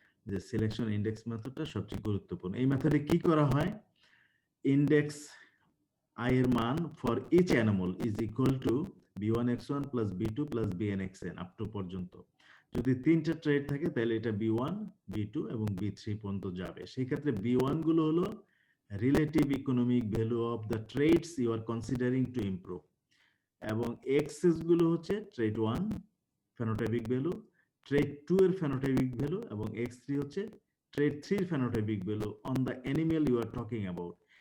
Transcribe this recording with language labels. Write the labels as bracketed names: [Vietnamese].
[Bangla] যে selection index মেথডটা সবচেয়ে গুরুত্বপূর্ণ। এই মেথডে কি করা হয়, ইন্ডেক্স I এর মান [English] for each animal is equal to b1x1 plus b2 plus bnxn up to [Bangla] পর্যন্ত। যদি তিনটা ট্রেড থাকে তাহলে এটা b1 b2 এবং b3 পর্যন্ত যাবে। সেই ক্ষেত্রে b1 গুলো হলো [English] relative economic value of the traits you are considering to improve, [Bangla] এবং এক্সেস গুলো হচ্ছে ট্রেড 1 ফেনোটাইপিক ভ্যালু, ট্রেড 2 এর ফেনোটাইপিক ভ্যালু, এবং x3 হচ্ছে ট্রেড 3 এর phenotypic value [English] On the animal you are talking about.